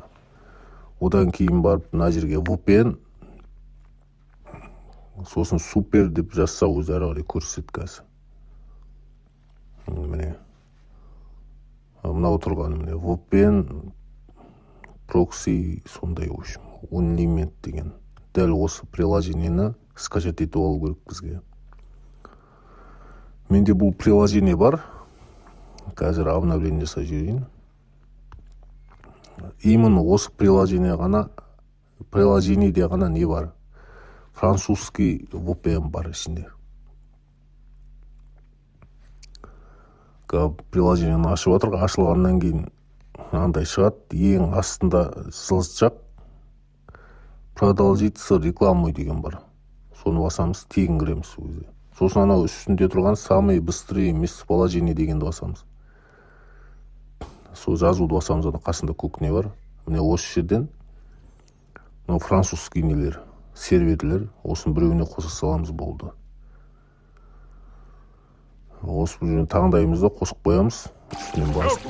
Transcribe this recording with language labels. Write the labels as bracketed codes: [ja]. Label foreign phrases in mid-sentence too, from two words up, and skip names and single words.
[kk] Одан кейін барып мына жерге VPN, сосын супер деп жазса өзі әрі қарай көрсетеді қазір. Міне мынау тұрғаны, міне VPN прокси сондай, [ru] в общем, Unlimited деген. [kk] Дәл осы приложениені скачать етіп алу керек бізге. Менде бұл приложение бар. Қазір обновление жасай жүрейін. Именно осы приложениеде ғана не бар? Французский VPN бар ішінде. Приложениені ашып отырға, ашылғаннан кейін андай шығады, ең астында сызықша [ru] продолжить с рекламой [kk] деген бар. Соны басамыз, тегін кіреміз өзі. Сосын анау үстінде тұрған [ru] самые быстрые местоположения [kk] дегенді басамыз. Сол жазуды басамыз, ана қасында көк не бар. Міне осы жерден французский нелер, серверлер, осының біреуіне қоса саламыз, болды. Осы бірін таңдаймыз да қосып қоямыз, үстінен басып.